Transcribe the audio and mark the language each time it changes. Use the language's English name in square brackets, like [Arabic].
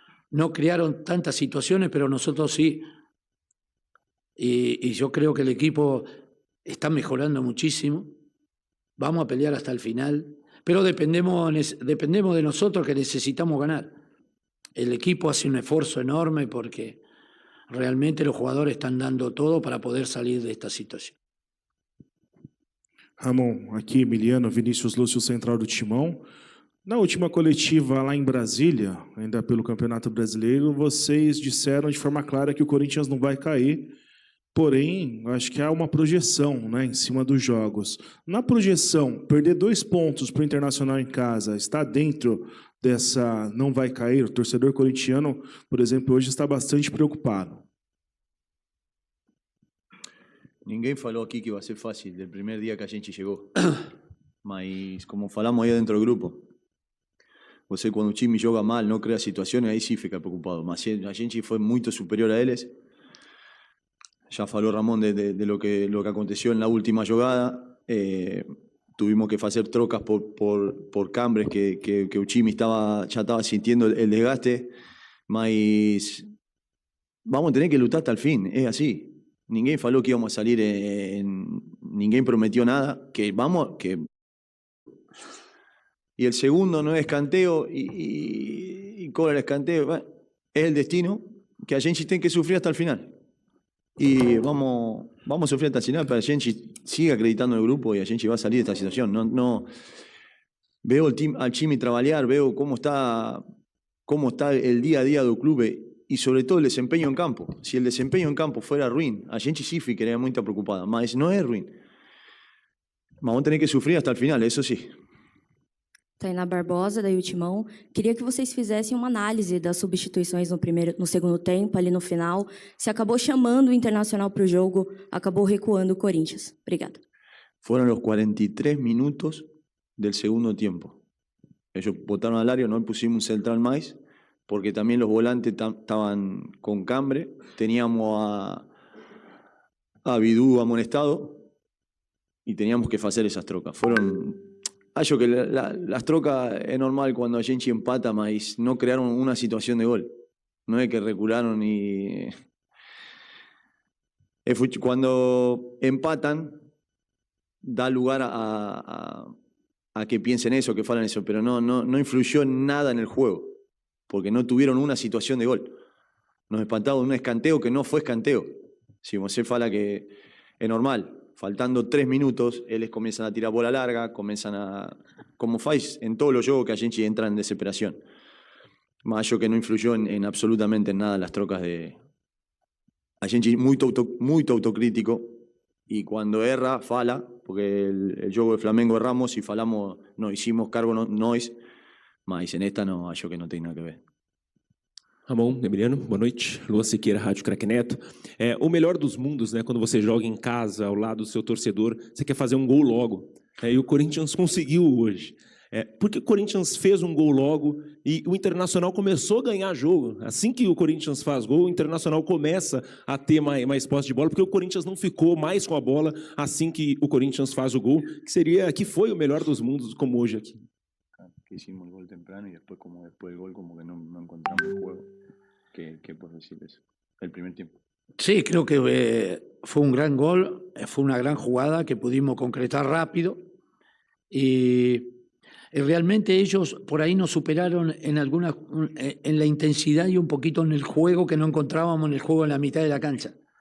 [Spanish] No crearon tantas situaciones, pero nosotros sí. Y yo creo que el equipo está mejorando muchísimo. Vamos a pelear hasta el final, pero dependemos de nosotros, que necesitamos ganar. El equipo hace un esfuerzo enorme porque realmente los jugadores están dando todo para poder salir de esta situación. [Portuguese] Ramon, aqui Emiliano, Vinícius Lúcio, central do Timão. Na última coletiva lá em Brasília, ainda pelo Campeonato Brasileiro, vocês disseram de forma clara que o Corinthians não vai cair, porém, acho que há uma projeção, né, em cima dos jogos. Na projeção, perder 2 pontos para o Internacional em casa está dentro dessa não vai cair? O torcedor corintiano, por exemplo, hoje está bastante preocupado. Ninguém falou aqui que vai ser fácil [Spanish] del [Portuguese] primeiro dia que a gente chegou. Mas, como falamos aí dentro do grupo, você, quando o time joga mal, não cria situações, aí sim fica preocupado. Mas a gente foi muito superior a eles. [Spanish] Ya falou Ramón de lo que aconteció en la última jugada. Tuvimos que hacer trocas por cambres que o time ya estaba sintiendo el desgaste. Mas vamos a tener que luchar hasta el fin, es así. [Portuguese] Ninguém falou [Spanish] que íbamos a salir, ninguém prometió nada. Y el segundo no es escanteo y cobra el escanteo. Bueno, es el destino que a gente tiene que sufrir hasta el final. Y vamos a sufrir hasta el final, pero [Portuguese] a gente sigue acreditando [Spanish] en el grupo y a gente va a salir de esta situación. No, veo al time trabajar, veo cómo está el día a día del club y sobre todo el desempeño en campo. Si el desempeño en campo fuera ruim, [Portuguese] a gente sí ficaría [Spanish] muy preocupada, [Portuguese] mas no es ruim. [Spanish] Vamos a tener que sufrir hasta el final, eso sí. [Portuguese] Tainá Barbosa, da Timão. Queria que vocês fizessem uma análise das substituições no segundo tempo, ali no final. Se acabou chamando o Internacional para o jogo, acabou recuando o Corinthians. Obrigada. [Spanish] Fueron los 43 minutos del segundo tiempo. Ellos botaron al área, no pusimos un central más, porque también los volantes estaban con cambre. Teníamos a Bidú amonestado y teníamos que hacer esas trocas. [Portuguese] Acho que [Spanish] las trocas es normal cuando a gente empata, mas no crearon una situación de gol. No es que recularon y... Cuando empatan, da lugar a que piensen eso, que falan eso, pero no influyó nada en el juego, porque no tuvieron una situación de gol. Nos espantamos de un escanteo que no fue escanteo. Si você fala que es normal. Faltando 3 minutos, ellos comienzan a tirar bola larga, [Portuguese] como faz [Spanish] en todos los juegos que a gente entra en desesperación. Más yo que no influyó en absolutamente nada las trocas de... A gente muy autocrítico y cuando erra, fala, porque el juego de Flamengo erramos y falamos, no hicimos cargo nós, mas en esta no, [Portuguese] acho que [Spanish] no tiene nada que ver. [Portuguese] Ramon, Emiliano, boa noite. Luan Siqueira, Rádio Craque Neto. O melhor dos mundos, né? Quando você joga em casa, ao lado do seu torcedor, você quer fazer um gol logo. E o Corinthians conseguiu hoje. Porque o Corinthians fez um gol logo e o Internacional começou a ganhar jogo. Assim que o Corinthians faz gol, o Internacional começa a ter mais posse de bola, porque o Corinthians não ficou mais com a bola assim que o Corinthians faz o gol, que foi o melhor dos mundos, como hoje aqui. [Spanish] Que hicimos el gol temprano y después del gol como que no encontramos el juego. ¿Qué puedes decir de eso? El primer tiempo. Sí, creo que fue un gran gol, fue una gran jugada que pudimos concretar rápido y realmente ellos por ahí nos superaron en la intensidad y un poquito en el juego que no encontrábamos en el juego en la mitad de la cancha.